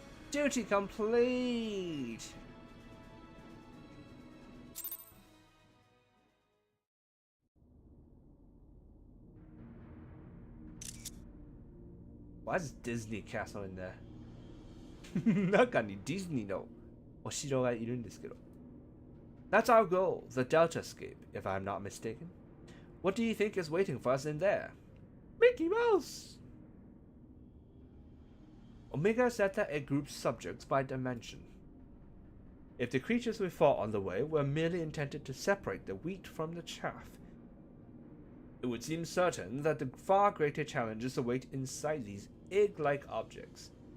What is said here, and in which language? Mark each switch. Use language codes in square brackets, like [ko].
[en] Duty complete. Why is Disney Castle in there? [ja] 中にディズニーのお城がいるんですけど。 [en] That's our goal, the Delta Escape, if I'm not mistaken. What do you think is waiting for us in there? Mickey Mouse! Omega Zeta it groups subjects by dimension. If the creatures we fought on the way were merely intended to separate the wheat from the chaff, it would seem certain that the far greater challenges await inside these egg-like objects.